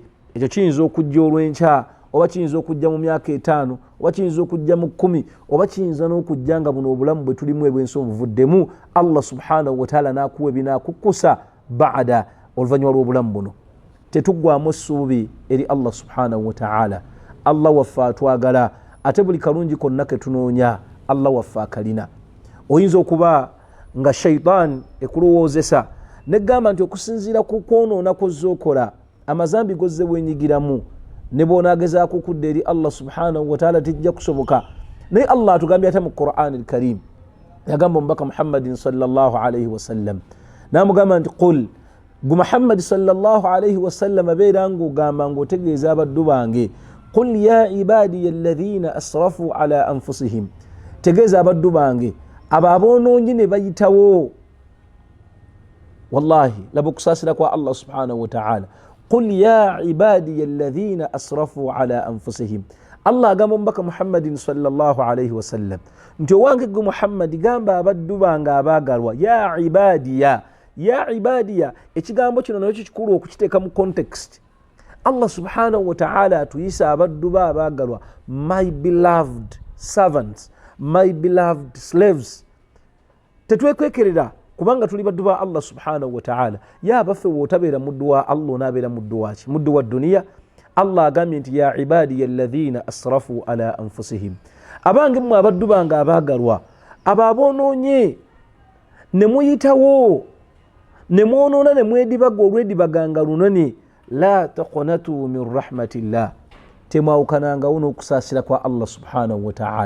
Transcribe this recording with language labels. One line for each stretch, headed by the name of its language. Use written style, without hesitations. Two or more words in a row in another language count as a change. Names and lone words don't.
Ganda: Ekyo kiyinza okujja olw'enkya, oba kiyinza okujja mu myaka 5, oba kiyinza okujja mu 10, oba kiyinza n'okujja nga buno obulamu bwe tulimu ebwensi obuvuddemu,
Arabic: الله سبحانه وتعالى
Ganda: n'akuwa ebinaakukkusa ba'da, oluvannyuma lw'obulamu buno. Tetuggwaamu essuubi eri
Arabic: الله سبحانه وتعالى.
Ganda: Allah waffe atwagala, ate buli kalungi konna ke tunoonya Allah waffe akalina. Oyinza okuba nga shaitan ekulowoozesa negamba nti okusinziira ku kwonoona kozze okola, amazambi gozze bwenyigiramu, ne bw'onaagezaako okudda eri
Arabic: الله سبحانه وتعالى
Ganda: tejja kusoboka. Naye Allah atugambye ate mu Qur'an al-Karim, yagamba omubaka Muhammadin
Arabic: صلى الله عليه وسلم,
Ganda: n'amugamba nti qul, gu Muhammad
Arabic: صلى الله عليه وسلم
Ganda: abeera ng'ogamba ng'otegeeza abaddu bange,
Arabic: قل يا عبادي الذين أسرفوا على أنفسهم,
Ganda: tegeeza abaddu bange abo aboonoonye ne bayitawo. Wallahi laba okusaasira kwa
Arabic: الله سبحانه وتعالى. قل يا عبادي الذين أسرفوا على أنفسهم.
Ganda: Allah agamba omubaka Muhammadin
Arabic: صلى الله عليه وسلم
Ganda: nti owange gwe Muhammad gamba abaddu bange abaagalwa,
Arabic: يا عبادي، يا عبادي.
Ganda: Ekigambo kino nakyo kikulu okukiteeka mu context.
Arabic: الله سبحانه وتعالى
Ganda: atuyisa abaddu be abaagalwa,
English: my beloved servants, my beloved slaves.
Ganda: Tetwekwekerera kubanga tuli baddu ba
Arabic: الله سبحانه وتعالى.
Ganda: Ya baffe wootabeera muddu wa Allah onaabeera muddu waki? Muddu wa duniya. Allah agambye nti
Arabic: يا عبادي الذين أسرفوا على أنفسهم,
Ganda: abange mmwe abaddu bange abaagalwa, abo aboonoonye ne muyitawo ne mwonoona ne mwedibaga olwedibaganga lunoni,
Arabic: لا تقنطوا من رحمة الله,
Ganda: temwawukanangawo n'okusaasira kwa
Arabic: الله سبحانه وتعالى.